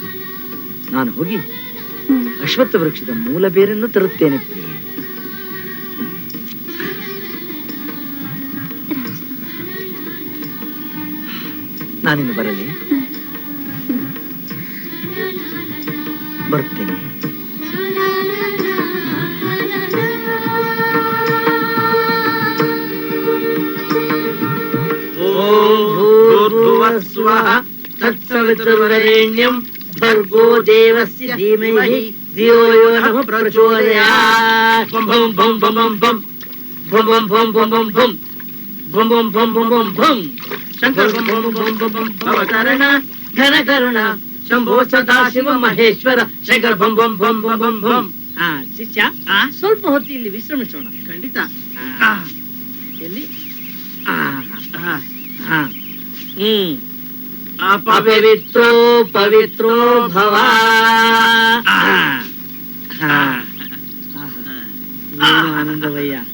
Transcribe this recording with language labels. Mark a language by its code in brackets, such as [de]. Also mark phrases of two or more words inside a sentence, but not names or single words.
[kn] ನಾನು ಹೋಗಿ ಅಶ್ವತ್ಥ ವೃಕ್ಷದ ಮೂಲ ಬೇರನ್ನು ತರುತ್ತೇನೆ ಪ್ರಿಯೆ. ನಾನಿನ್ನು ಬರಲಿ, ಬರುತ್ತೇನೆ. [sa] ತತ್ಸವಿತುರ್ವರೆಣ್ಯಂ ಭರ್ಗೋ ದೇವಸ್ಯ ಧೀಮಹಿ ಧಿಯೋ ಯೋ ನಃ ಪ್ರಚೋದಯಾತ್. ಬಂ ಬಂ ಬಂ ಬಂ ಬಂ ಬಂ ಬಂ ಬಂ ಬಂ ಬಂ ಬಂ ಬಂ ಬಂ ಬಂ ಬಂ ಬಂ. ಶಂಕರ ಬಂ ಬಂ ಬಂ ಬಂ ಬಂ ಭವತರಣ ಘನ ಕರುಣ ಶಂಭೋ ಸದಾಶಿವ ಮಹೇಶ್ವರ ಶಂಕರ ಬಂ ಬಂ ಬಂ ಬಂ ಬಂ ಬಂ. [kn] ಶಿಷ್ಯ, ಸ್ವಲ್ಪ ಹೊತ್ತು ಇಲ್ಲಿ ವಿಶ್ರಮಿಸೋಣ. ಖಂಡಿತ. [sa] ಎಲ್ಲಿ? ಅಪವಿತ್ರೋ ಪವಿತ್ರೋ ಭವ. [kn] ಆನಂದವಯ್ಯ.